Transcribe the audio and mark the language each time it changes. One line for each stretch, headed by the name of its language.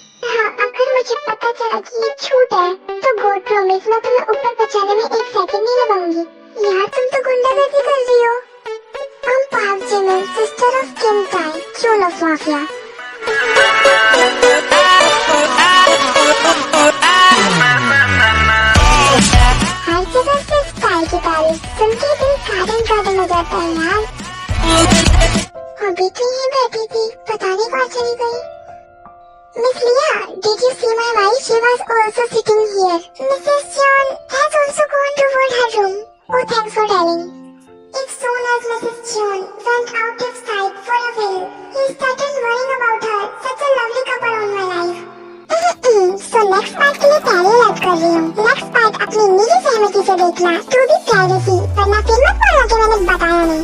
Hindi: हाँ, अगर मुझे पता चला कि ये झूठ है तो
English: God promise
Hindi: मैं तुम्हें ऊपर पहुंचाने में 1 सेकंड नहीं लगाऊंगी। यार तुम तो गुंडागर्दी कर रही हो।
English: I'm Park Jimin, sister of Kim Tae, Queen of Mafia.
Hindi: हर जगह से स्टाइल की तारीफ सुन के दिल गार्डन हो जाता है यार। अभी तो यहीं बैठी थी, पता नहीं कहाँ चली गई।
English: Miss Leah, did you see my wife? She was also sitting here. Mrs. John has also gone toward her room. Oh, thanks for telling. As soon as Mrs. John went out of sight for a while, he started worrying about her. Such a lovely couple on my life. So next part
Hindi: के लिए तैयारी याद कर रही हूँ।
English: Next part
Hindi: अपनी निजी सहमति से देखना,
English: to be privacy,
Hindi: वरना फिर मत बोलना कि मैंने बताया